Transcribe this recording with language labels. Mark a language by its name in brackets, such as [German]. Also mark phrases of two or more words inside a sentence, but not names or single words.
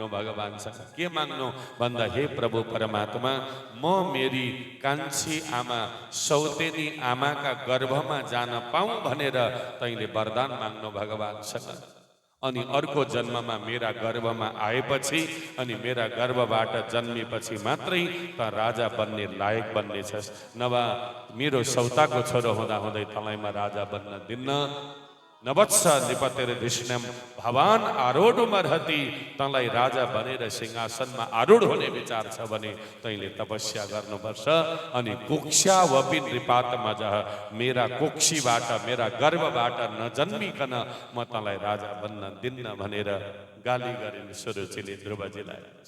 [Nepali] भगवानसँग के माग्नु भन्दा, हे प्रभु परमात्मा, म मेरी कान्छी आमा सौतेनी आमाका गर्भमा जान पाऊँ भनेर तैँले वरदान माग्नु भगवानसँग। अनि अर्को जन्ममा मेरा गर्भमा आएपछि अनि मेरा गर्भबाट जन्मेपछि मात्रै त राजा बन्ने लायक बन्नेछस्, नभए मेरो सौताको छोरो हुँदा हुँदै तँलाई म राजा बन्न दिन्न। [Sanskrit] नवत्स निपतेर विष्णुम भवान आरूढमर्हति, [Nepali] तँलाई राजा बनेर सिंहासनमा आरूढ हुने विचार छ भने तैँले तपस्या गर्नुपर्छ। अनि [Sanskrit] कुक्ष्यावपि नृपातमजः, [Nepali] मेरा कुक्षीबाट मेरा गर्भबाट नजन्मिकन म तँलाई राजा बन्न दिन्न भनेर गाली गरिन् सुरुचिले ध्रुवजीलाई।